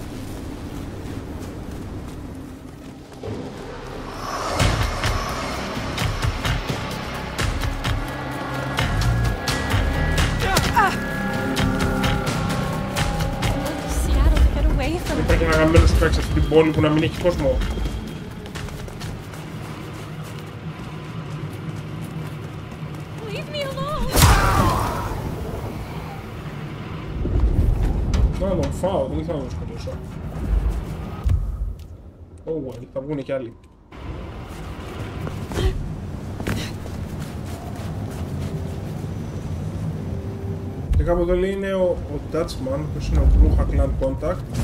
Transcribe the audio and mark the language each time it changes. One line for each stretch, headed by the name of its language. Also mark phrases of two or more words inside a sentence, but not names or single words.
English: Seattle, get away from me.
Greek: Πρέπει να κάνουμε ένα στράξ αυτή την πόλη που να μην έχει κόσμο.
English: Leave me alone.
Greek: Να τον φάω, δεν ήθελα να τον σκοτώσω.
English: Oh well,
Greek: θα βγουν κι άλλοι. Και κάπου εδώ λέει είναι ο Dutchman, που είναι ο Blue Clan Contact.